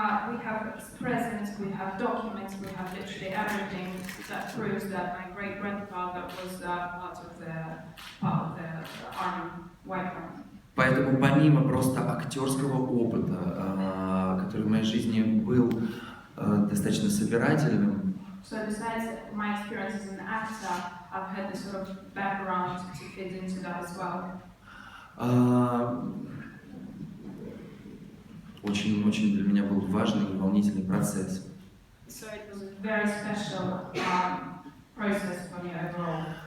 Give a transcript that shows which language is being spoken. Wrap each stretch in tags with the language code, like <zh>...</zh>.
<en>We have presents, we have documents, we have literally everything that proves that my great-grandfather was part of the army, white army.</en> <ru>Поэтому помимо просто актерского опыта, который в моей жизни был достаточно собирательным,</ru> <en>So besides my experience as an actor, I've had this sort of background to fit into that as well.</en> <ru>Очень для меня был важный и волнительный процесс.</ru> <en>So it was a very special process for me overall.</en>